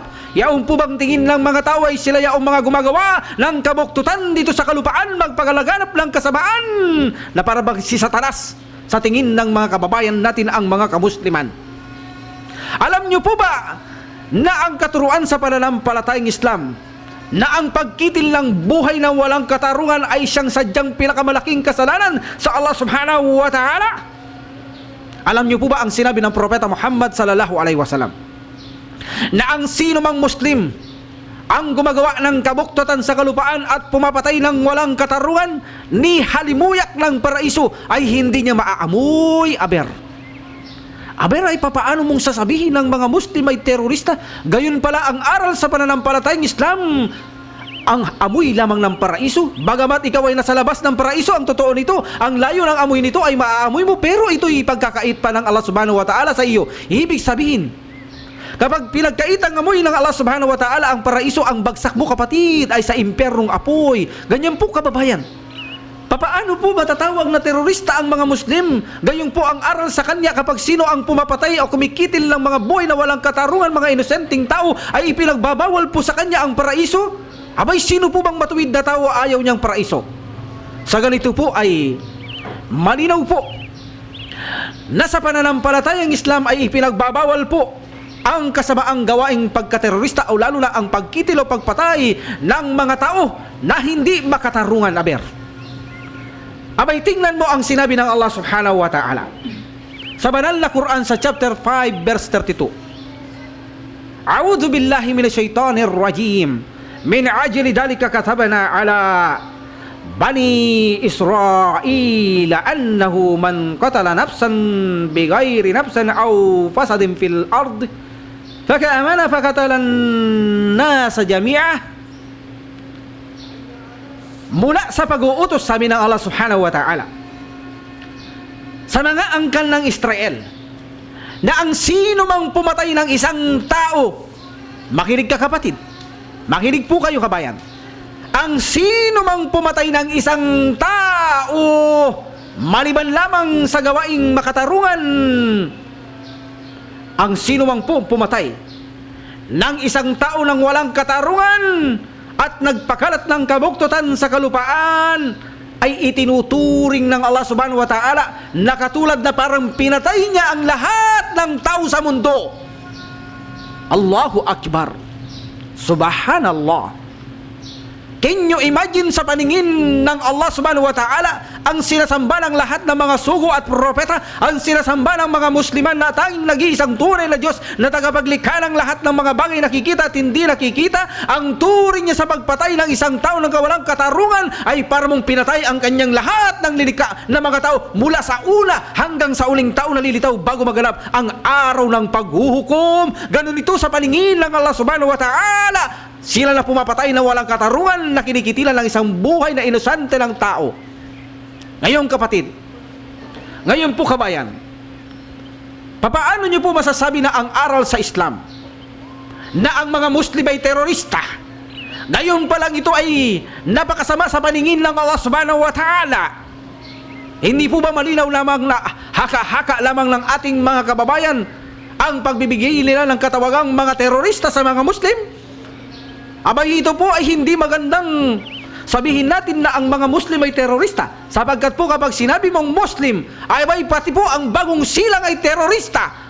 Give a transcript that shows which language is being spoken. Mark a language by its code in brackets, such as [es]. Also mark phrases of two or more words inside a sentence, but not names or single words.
[tl] Yaong po bang tingin ng mga tao ay sila yaong mga gumagawa ng kabuktutan dito sa kalupaan, magpagalaganap ng kasamaan na para bang si Satanas sa tingin ng mga kababayan natin ang mga kamusliman. Alam nyo po ba na ang katuruan sa pananampalatayang Islam na ang pagkitil ng buhay na walang katarungan ay siyang sadyang pinakamalaking kasalanan sa [ar] الله سبحانه وتعالى? [tl] Alam niyo po ba ang sinabi ng Propeta Muhammad [ar] صلى الله عليه وسلم? [tl] Na ang sino mang Muslim ang gumagawa ng kabuktutan sa kalupaan at pumapatay ng walang katarungan, ni halimuyak ng paraiso ay hindi niya maaamoy aber. Aber ay papaano mong sasabihin ng mga Muslim ay terorista? Gayon pala ang aral sa pananampalatayang Islam, ang amoy lamang ng paraiso. Bagamat ikaw ay nasa labas ng paraiso, ang totoo nito, ang layo ng amoy nito ay maaamoy mo, pero ito'y pagkakait pa ng [ar] الله سبحانه وتعالى [tl] sa iyo. Ibig sabihin, kapag pinagkait ang amoy ng [ar] الله سبحانه وتعالى [tl] ang paraiso, ang bagsak mo kapatid ay sa impyernong apoy. Ganyan po kababayan. Papaano po matatawag na terorista ang mga Muslim? Gayon po ang aral sa kanya kapag sino ang pumapatay o kumikitil ng mga buhay na walang katarungan, mga inosenteng tao, ay ipinagbabawal po sa kanya ang paraiso. Abay, sino po bang matuwid na tao ayaw niyang paraiso? Sa ganito po ay malinaw po na sa pananampalatayang Islam ay ipinagbabawal po ang kasamaang gawaing pagkaterorista o lalo na ang pagkitil o pagpatay ng mga tao na hindi makatarungan aber. Abay, tingnan mo ang sinabi ng [ar] الله سبحانه وتعالى [tl] sa banal na Quran sa chapter 5 verse 32. [ar] أعوذ بالله من الشيطان الرجيم. من أجل ذلك كتبنا على بني إسرائيل أنه من قتل نفسا بغير نفس أو فساد في الأرض فكأنما قتل الناس جميعا. [tl] Mula sa pag-uutos sa amin ng [ar] الله سبحانه وتعالى [tl] sa mga angkan ng Israel na ang sino mang pumatay ng isang tao, makinig ka kapatid, makinig po kayo kabayan, ang sino mang pumatay ng isang tao maliban lamang sa gawaing makatarungan, ang sino mang po pumatay ng isang tao ng walang katarungan at nagpakalat ng kabuktutan sa kalupaan, ay itinuturing ng [ar] الله سبحانه وتعالى [tl] na katulad na parang pinatay niya ang lahat ng tao sa mundo. [ar] الله أكبر سبحان الله. [en] Can you imagine [tl] sa paningin ng [ar] الله سبحانه وتعالى [tl] ang sinasamba ng lahat ng mga sugo at propeta, ang sinasamba ng mga Musliman na tanging nag-iisang tunay na Diyos na tagapaglikha ng lahat ng mga bagay nakikita at hindi nakikita, ang turing niya sa pagpatay ng isang tao ng kawalang katarungan ay parang pinatay ang kanyang lahat ng lilikha na mga tao mula sa una hanggang sa uling tao na lilitaw bago maganap ang araw ng paghuhukom. Ganun ito sa paningin ng [ar] الله سبحانه وتعالى. [tl] Sila na pumapatay na walang katarungan na kinikitilan ng isang buhay na inosente ng tao. Ngayon kapatid, ngayon po kabayan, papaano nyo po masasabi na ang aral sa Islam na ang mga Muslim ay terorista? Ngayon pa lang ito ay napakasama sa paningin ng [ar] الله سبحانه وتعالى. [tl] Hindi po ba malinaw lamang na haka-haka lamang ng ating mga kababayan ang pagbibigay nila ng katawagang mga terorista sa mga Muslim? Abay, ito po ay hindi magandang sabihin natin na ang mga Muslim ay terorista, sapagkat po kapag sinabi mong Muslim, ay pati po ang bagong silang ay terorista.